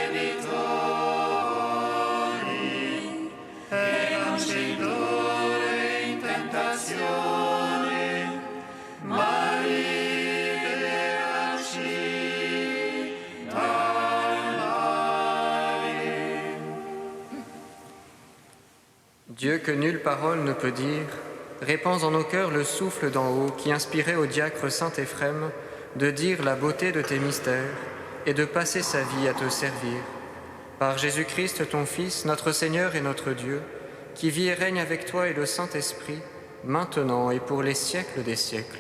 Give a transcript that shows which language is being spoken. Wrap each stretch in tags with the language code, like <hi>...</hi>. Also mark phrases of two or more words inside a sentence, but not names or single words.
<it>debitori, e non ci indurre in tentazione, ma liberaci dal male.</it> <fr>Dieu que nulle parole ne peut dire, répands en nos cœurs le souffle d'en haut qui inspirait au diacre saint Éphrem de dire la beauté de tes mystères et de passer sa vie à te servir. Par Jésus-Christ, ton Fils, notre Seigneur et notre Dieu, qui vit et règne avec toi et le Saint-Esprit, maintenant et pour les siècles des siècles.</fr>